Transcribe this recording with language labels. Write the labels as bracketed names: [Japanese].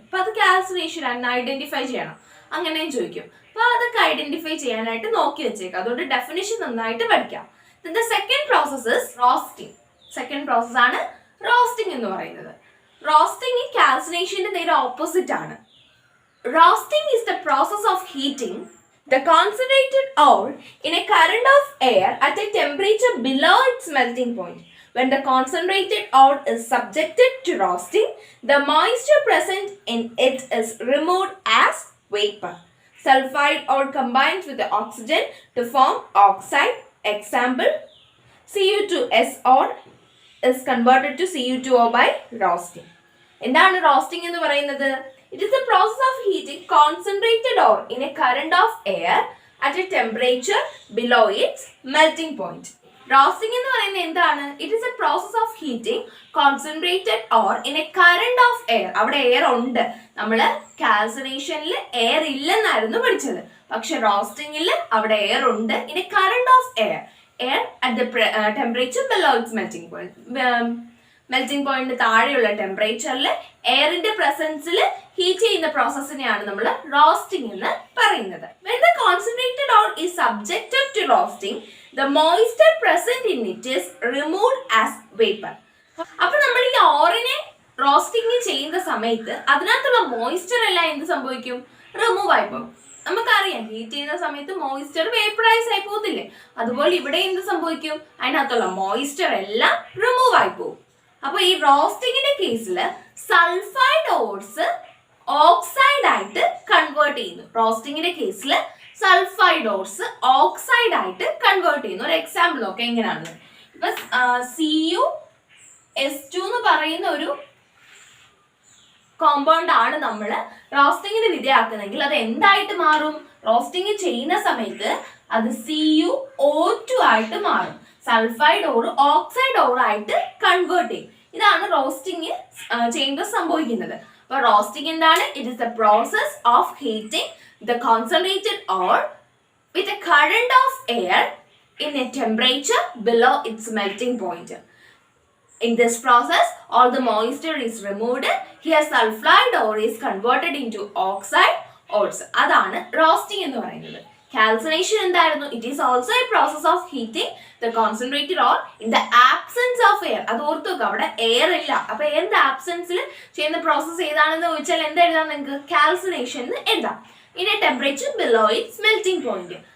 [Malayalam] അപ്പൊ അത് കാൽസിനേഷൻ ആണ്, ഐഡന്റിഫൈ ചെയ്യണം, അങ്ങനെയും ചോദിക്കും. അപ്പൊ അതൊക്കെ ഐഡന്റിഫൈ ചെയ്യാനായിട്ട് നോക്കി വെച്ചേക്കാം. അതുകൊണ്ട് ഡെഫിനിഷൻ നന്നായിട്ട് പഠിക്കാം. [English] Second process is roasting. [Malayalam] Second process ആണ് റോസ്റ്റിംഗ് എന്ന് പറയുന്നത്. റോസ്റ്റിംഗ് ഈ കാൽസിനേഷന്റെ നേരെ ഓപ്പോസിറ്റ് ആണ്. [English] Roasting is the process of heating the concentrated ore in a current of air at a temperature below its melting point. When the concentrated ore is subjected to roasting, the moisture present in it is removed as vapor. Sulfide ore combines with the oxygen to form oxide. Example, Cu2S ore is converted to Cu2O by roasting. [Malayalam] എന്താണ് roasting എന്ന് പറയുന്നത്? [English] It is the process of heating concentrated ore in a current of air at a temperature below its melting point. [Malayalam] Roasting എന്ന് പറയുന്നത് എന്താണ്? [English] It is a process of heating concentrated ore in a current of air. [Malayalam] അവിടെ air ഉണ്ട്. നമ്മൾ കാൽസിനേഷനിൽ air ഇല്ലെന്നായിരുന്നു പഠിച്ചത്. പക്ഷെ റോസ്റ്റിംഗിൽ അവിടെ air ഉണ്ട്. [English] In a current of air. air at the temperature below its melting point. [Malayalam] Melting point താഴെയുള്ള ടെമ്പറേച്ചറിൽ എയറിന്റെ പ്രസൻസിൽ heat ചെയ്യുന്ന പ്രോസസ്സിനെയാണ് നമ്മൾ റോസ്റ്റിംഗ് എന്ന് പറയുന്നത്. [English] When the concentrated ore is subjected to roasting, the moisture present in it is removed as vapor. [Malayalam] അപ്പോൾ നമ്മൾ ഈ ഓറിനെ roasting ചെയ്യുന്ന സമയത്ത് അതിനകത്തുള്ള മോയ്സ്ചർ എല്ലാം എന്ത് സംഭവിക്കും? റിമൂവ് ആയി പോകും. നമുക്കറിയാം ഹീറ്റ് ചെയ്യുന്ന സമയത്ത് മോയ്സ്ചർ വേപ്പറൈസ് ആയി പോകത്തില്ലേ, അതുപോലെ ഇവിടെ എന്ത് സംഭവിക്കും? അതിനകത്തുള്ള മോയ്സ്ചർ എല്ലാം റിമൂവ് ആയി പോകും. അപ്പൊ ഈ റോസ്റ്റിംഗിന്റെ കേസിൽ സൾഫൈഡ് ഓർസ് ഓക്സൈഡ് ആയിട്ട് കൺവേർട്ട് ചെയ്യുന്നു. റോസ്റ്റിംഗിന്റെ കേസിൽ സൾഫൈഡ് ഓർസ് ഓക്സൈഡ് ആയിട്ട് കൺവേർട്ട് ചെയ്യുന്നു. ഒരു എക്സാമ്പിൾ നോക്കാം എങ്ങനെയാണ്. ഇപ്പൊ CuS2 എന്ന് പറയുന്ന ഒരു കോമ്പൗണ്ട് ആണ് നമ്മൾ റോസ്റ്റിംഗിന് വിധേയമാക്കുന്നെങ്കിൽ അത് എന്തായിട്ട് മാറും? റോസ്റ്റിംഗ് ചെയ്യുന്ന സമയത്ത് അത് CuO2 ആയിട്ട് മാറും. സൾഫൈഡ് ഓർ ഓക്സൈഡ് ഓർ ആയിട്ട് കൺവേർട്ട് ചെയ്യും. ഇതാണ് റോസ്റ്റിംഗ് ചെയ്യുമ്പോൾ സംഭവിക്കുന്നത്. അപ്പൊ റോസ്റ്റിംഗ് എന്താണ്? [English] It is the process of heating the concentrated ore with a current of air in a temperature below its melting point. In this process, all the moisture is removed. Here, sulfide ore is converted into oxide ores. [Malayalam] അതാണ് roasting എന്ന് പറയുന്നത്. Calcination എന്തായിരുന്നു? [English] It is also a process of heating the concentrated ore in the absence of air. [Malayalam] അത് ഓർത്ത് വെക്കുക, അവിടെ air ഇല്ല. അപ്പൊ എയറിന്റെ ആബ്സെൻസിൽ ചെയ്യുന്ന പ്രോസസ് ഏതാണെന്ന് ചോദിച്ചാൽ എന്താ എഴുതാം? നിങ്ങൾക്ക് കാൽസിനേഷൻ എന്ന് എഴുതാം. [English] In a temperature below its melting point.